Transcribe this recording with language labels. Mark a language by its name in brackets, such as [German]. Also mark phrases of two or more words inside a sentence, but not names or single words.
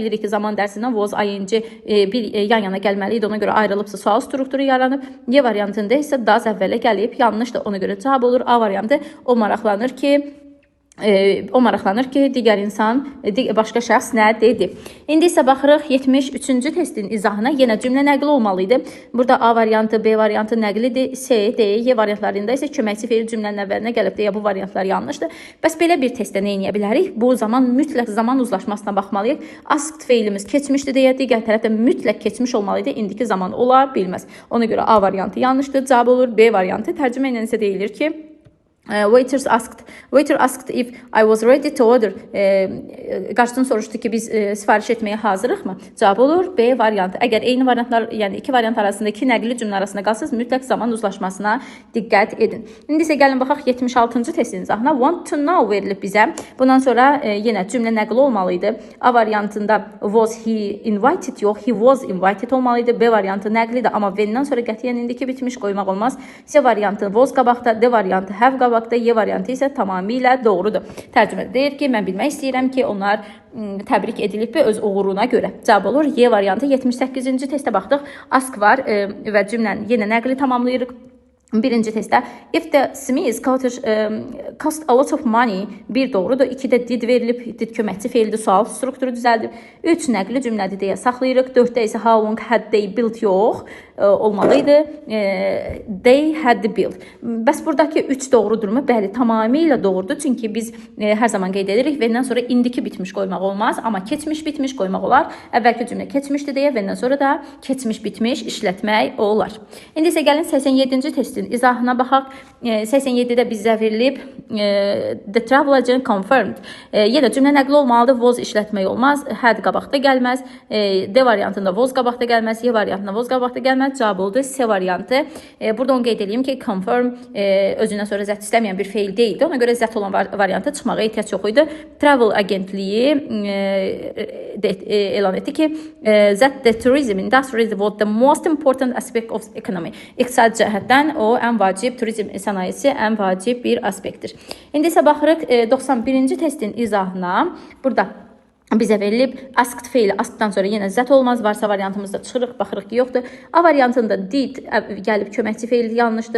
[Azerbaijani] Bilirik ki, zaman dərsindən [English] was ing [Azerbaijani] bir yan-yana gəlməli idi. Ona görə ayrılıbsa sual strukturu yaranıb. Y variantında isə does əvvələ gəlib yanlışdır. Ona görə cavab olur A variantı. O maraqlanır ki, O maraqlanır ki, digər insan, başqa şəxs nə dedi. İndi isə baxırıq 73-cü testin izahına. Yenə cümlə nəqli olmalı idi. Burada A variantı, B variantı nəqlidir. C, D, Y variantlarında isə köməkçi feil cümlənin əvvəlinə gəlib deyə bu variantlar yanlışdır. Bəs belə bir testdə nə edə bilərik? Bu zaman mütləq zaman uzlaşmasına baxmalıyıq. Asked feilimiz keçmişdir deyə, digər tərəfdə mütləq keçmiş olmalı idi. İndiki zaman ola bilməz. Ona görə A variantı yanlışdır. Cavab olur B variantı. Tərcümə ilə isə deyilir ki, [English] Waiter asked if I was ready to order. [Azerbaijani] Qarşıdan soruşdu ki, biz sifariş etməyə hazırıq mı? Cavab olur B variantı. Əgər eyni variantlar, yəni iki variant arasında, iki nəqli cümlə arasında qalsınız, mütləq zaman uzlaşmasına diqqət edin. İndi isə gəlin baxaq 76-cı testin izahına. [English] Want to know [Azerbaijani] verilib bizə. Bundan sonra yenə cümlə nəqli olmalı idi. A variantında [English] was he invited, yox, he was invited [Azerbaijani] olmalı idi. B variantı nəqlidir, amma when-dən sonra qətiyyən indiki bitmiş qoymaq olmaz. C variantı was qabaqda, D variantı have qabaqda. Y variantı isə tamamilə doğrudur. Tərcümədə deyir ki, mən bilmək istəyirəm ki, onlar təbrik edilib öz uğuruna görə. Cavab olur Y variantı. 78-ci testə baxdıq. Ask var və cümləni yenə nəqli tamamlayırıq. Birinci testdə [English] if the Smith's cottage cost a lot of money, [Azerbaijani] bir doğrudur. 2-də did verilib, did köməkçi feildir, sual strukturu düzəldib. 3 nəqli cümlədir deyə saxlayırıq. 4-də isə [English] how long had they built, [Azerbaijani] yox, olmalıydı. [English] They had built. [Azerbaijani] Bəs buradakı 3 doğrudurmu? Bəli, tamamilə doğrudur. Çünki biz hər zaman qeyd edirik və-dən sonra indiki bitmiş qoymaq olmaz, amma keçmiş bitmiş qoymaq olar. Əvvəlki cümlə keçmişdir deyə və-dən sonra da keçmiş bitmiş işlətmək olar. İndi isə gəlin 87-ci testin izahına baxaq. 87-də bizə verilib [English] the travel agent confirmed. [Azerbaijani] Yenə cümlə nəqli olmalıdır. Was işlətmək olmaz. Had qabaqda gəlməz. D variantında was qabaqda gəlməz. Y variantında was qabaqda gəlməz. Cavab oldu C variantı. Burada onu qeyd edeyim ki, confirm özündən sonra zət istəməyən bir feil deyildi. Ona görə zət olan variantı çıxmağa ehtiyac yox idi. Travel agentliyi elan etdi ki, [English] that the tourism industry was the most important aspect of economy. [Azerbaijani] İqtisadi cəhətdən o ən vacib, turizm sənayesi ən vacib bir aspektdir. İndi isə baxırıq 91-ci testin izahına. Burada bizə verilib asked feili, askdan sonra yenə zət olmaz, varsa variantımızda çıxırıq, baxırıq ki, yoxdur. A variantında did gəlib köməkçi feil yanlışdır.